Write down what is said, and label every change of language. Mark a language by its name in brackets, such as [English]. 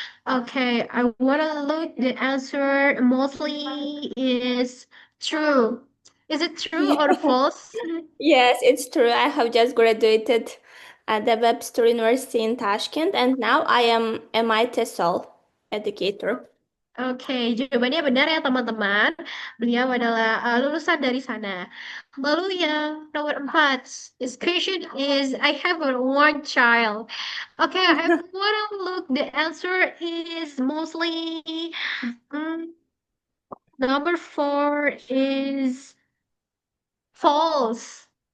[English] Okay, I want to look the answer mostly is true. Is it true or false? Yes, it's true. I have just graduated at the Webster University in Tashkent, and now I am a TESOL educator. [Indonesian] Oke, jawabannya benar ya teman-teman. Beliau adalah lulusan dari sana. Lalu yang nomor 4, [English] this question is I have one child. Okay, I wanna look. The answer is mostly number 4 is false.